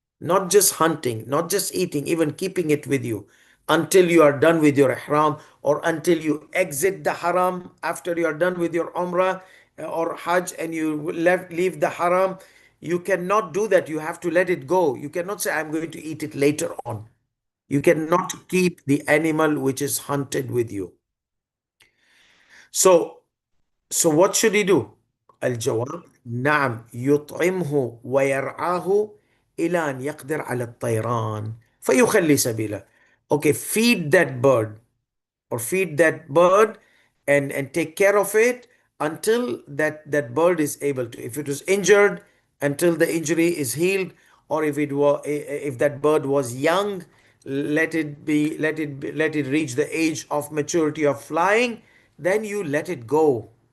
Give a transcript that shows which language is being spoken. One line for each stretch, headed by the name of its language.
English: Not just hunting, not just eating, even keeping it with you until you are done with your ihram, or until you exit the haram after you are done with your umrah or hajj and you leave the haram. You cannot do that. You have to let it go. You cannot say, I'm going to eat it later on. You cannot keep the animal which is hunted with you. So what should he do?
Arabic: الجواب نعم يطعمه ويرعاه إلى أن يقدر على الطيران فيخلي سبيله.
English: Okay, feed that bird, or feed that bird, and take care of it until that bird is able to. If it was injured, until the injury is healed, or if that bird was young, let it reach the age of maturity of flying, then you let it go.